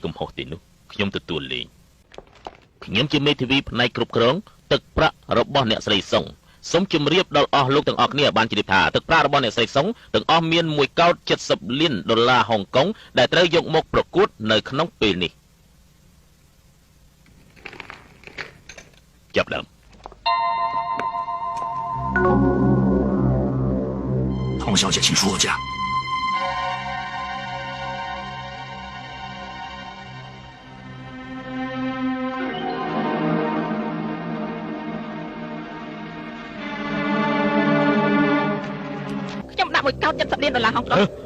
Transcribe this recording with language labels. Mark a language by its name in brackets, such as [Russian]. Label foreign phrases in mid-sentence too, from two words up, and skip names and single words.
[Khmer] កំហុសទេនោះខ្ញុំទទួលលេងខ្ញុំជាមេធាវីផ្នែកគ្រប់គ្រងទឹកប្រាក់របស់អ្នកស្រីសុងសូមជម្រាបដល់អស់លោកទាំងអស់គ្នាបានជ្រាបថាទឹកប្រាក់របស់អ្នកស្រីសុងទាំងអស់មាន1កោត70លានដុល្លារហុងកុងដែលត្រូវយកមកប្រកួតនៅក្នុងពេលនេះចាប់ដើម [Chinese] 童小姐，请出我家。 [Khmer] ខ្ញុំដាក់1កោត70លានដុល្លារហុងកុង